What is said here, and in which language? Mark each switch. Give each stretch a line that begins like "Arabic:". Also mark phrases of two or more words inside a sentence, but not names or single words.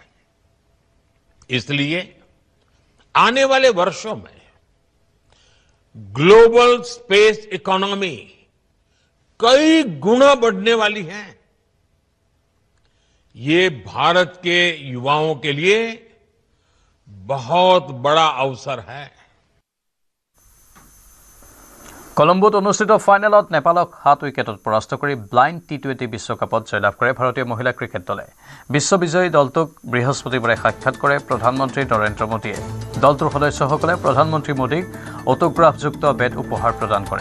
Hindi: इसलिए आने वाले वर्षों में
English: global space economy
Hindi: कई गुना बढ़ने वाली है। ये भारत के युवाओं के लिए बहुत बड़ा अवसर है।
Assamese: কলম্বোত অনুষ্ঠিত ফাইনেলত নেপালক 7 উইকেটত পৰাস্ত কৰি ব্লাইণ্ড টি20 বিশ্বকাপত জয়লাভ কৰে ভাৰতীয় মহিলা ক্ৰিকেট দলে। বিশ্ববিজয়ী দলটোক বৃহস্পতিবাৰে সাক্ষাৎ কৰে প্ৰধানমন্ত্ৰী নৰেন্দ্ৰ মোদীয়ে। দলটোৰ সদস্যসকলে প্ৰধানমন্ত্ৰী মোদীক অটোগ্ৰাফযুক্ত বেট উপহাৰ প্ৰদান কৰে।